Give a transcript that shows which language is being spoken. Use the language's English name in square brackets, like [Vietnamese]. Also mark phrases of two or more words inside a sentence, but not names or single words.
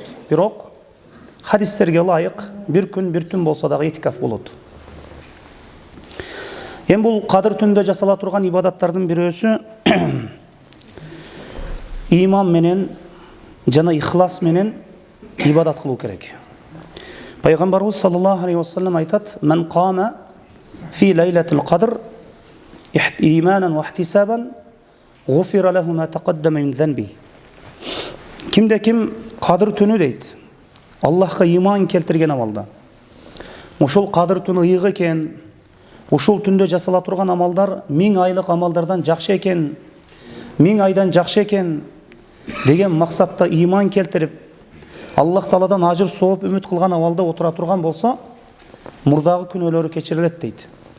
[Kyrgyz] Бирок хадистерге ылайык бир күн, бир түн болсо дагы этикаф болот. Эми бул Кадыр түндө жасала турган ибадаттардын бирөөсү иман менен жана ихлас менен ибадат кылуу керек. [Arabic] Пайгамбарыбыз صلى الله عليه وسلم айтат: "من قام في ليلة القدر إيمانا واحتسابا غفر له ما تقدم من ذنبي." [Kyrgyz] Кимде ким Кадыр түнү дейт, Аллахка иман келтирген амалда. Ошол Кадыр түнү ыйык экен, ушул түндө жасала турган амалдар 1000 айлык амалдардан жакшы экен, 1000 айдан жакшы экен деген максатта иман келтирип, Аллах Тааладан ажыр сооп үмүт кылган абалда отура турган болсо, мурдагы күнөөлөрү кечирилет дейт.